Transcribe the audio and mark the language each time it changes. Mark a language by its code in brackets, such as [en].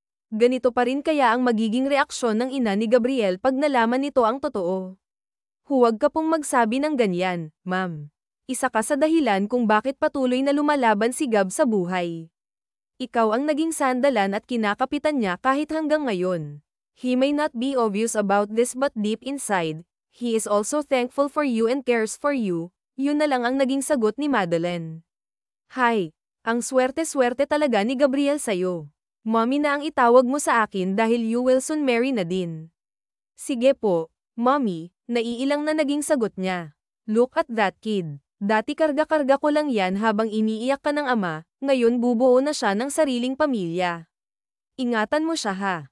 [tl] Ganito pa rin kaya ang magiging reaksyon ng ina ni Gabriel pag nalaman nito ang totoo. Huwag ka pong magsabi ng ganyan, ma'am. Isa ka sa dahilan kung bakit patuloy na lumalaban si Gab sa buhay. Ikaw ang naging sandalan at kinakapitan niya kahit hanggang ngayon. [en] He may not be obvious about this but deep inside, he is also thankful for you and cares for you. [tl] Yun na lang ang naging sagot ni Madeline. Hay, ang swerte-swerte talaga ni Gabriel sa'yo. Mommy na ang itawag mo sa akin dahil [en] you will soon marry [tl] na din. Sige po, Mommy, naiilang na naging sagot niya. [en] Look at that kid. [tl] Dati karga-karga ko lang yan habang iniiyak ka ng ama, ngayon bubuo na siya ng sariling pamilya. Ingatan mo siya ha.